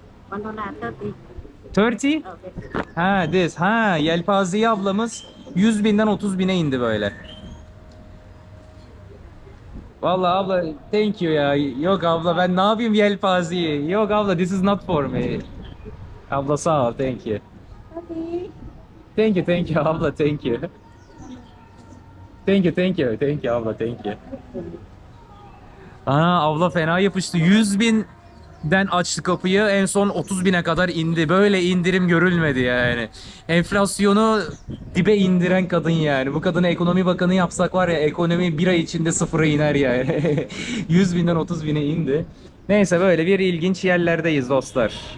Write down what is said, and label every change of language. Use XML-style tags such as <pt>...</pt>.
<en>$1, 30. 30? Ha this.</en> <tr>Ha yelpazeyi ablamız 100 binden 30 bine indi böyle. Vallahi abla</tr> <en>thank you</en> <tr>ya. Yok abla ben ne yapayım yelpazeyi? Yok abla</tr> <en>this is not for me.</en> <tr>Abla sağ ol</tr> <en>thank you. Thank you</en> <tr>abla</tr> <en>thank you. Thank you abla thank you.</en> <tr>Aa abla fena yapıştı. 100 binden açtı kapıyı en son 30 bine kadar indi. Böyle indirim görülmedi yani. Enflasyonu dibe indiren kadın yani. Bu kadını ekonomi bakanı yapsak var ya ekonomi bir ay içinde sıfıra iner yani. 100 binden 30 bine indi. Neyse böyle bir ilginç yerlerdeyiz dostlar.</tr>